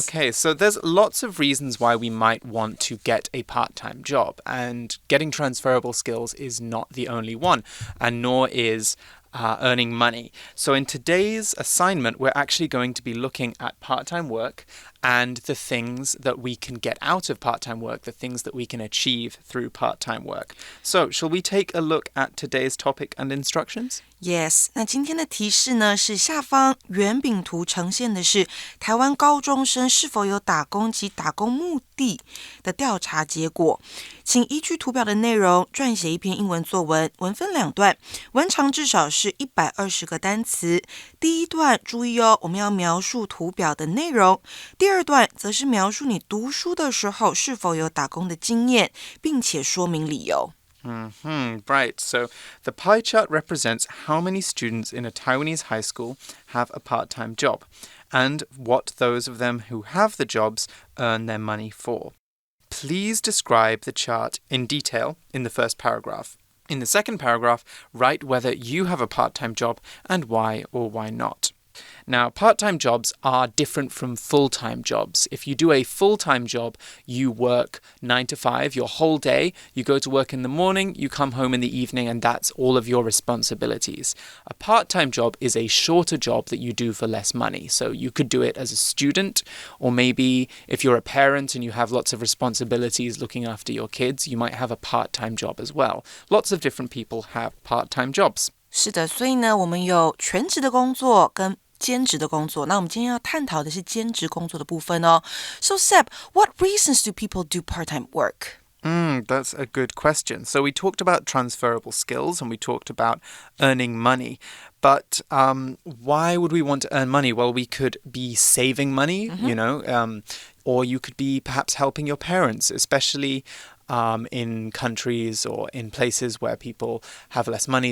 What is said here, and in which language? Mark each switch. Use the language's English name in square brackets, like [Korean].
[English] Okay, so there's lots of reasons why we might want to get a part-time job, and getting transferable skills is not the only one, and nor is earning money. So in today's assignment, we're actually going to be looking at part-time work and the things that we can get out of part-time work, the things that we can achieve through part-time work. So, shall we take a look at today's topic and instructions? [Chinese] Yes, 那今天的提示呢是下方圆饼图呈现的是台湾高中生是否有打工及打工目的的调查结果。请依据图表的内容撰写一篇英文作文，文分两段，文长至少是120个单词。第一段注意哦，我们要描述图表的内容。第二段则是描述你读书的时候是否有打工的经验，并且说明理由。 [English] Right. So the pie chart represents how many students in a Taiwanese high school have a part-time job and what those of them who have the jobs earn their money for. Please describe the chart in detail in the first paragraph. In the second paragraph, write whether you have a part-time job and why or why not. Now, part-time jobs are different from full-time jobs. If you do a full-time job, you work 9 to 5 your whole day. You go to work in the morning, you come home in the evening, and that's all of your responsibilities. A part-time job is a shorter job that you do for less money. So you could do it as a student, or maybe if you're a parent and you have lots of responsibilities looking after your kids, you might have a part-time job as well. Lots of different people have part-time jobs. [Chinese] 是的，所以呢，我们有全职的工作跟兼职的工作。那我们今天要探讨的是兼职工作的部分哦。 [English] So Seb, what reasons do people do part-time work? That's a good question. So we talked about transferable skills and we talked about earning money. But why would we want to earn money? Well, we could be saving money, or you could be perhaps helping your parents, especially in countries or in places where people have less money.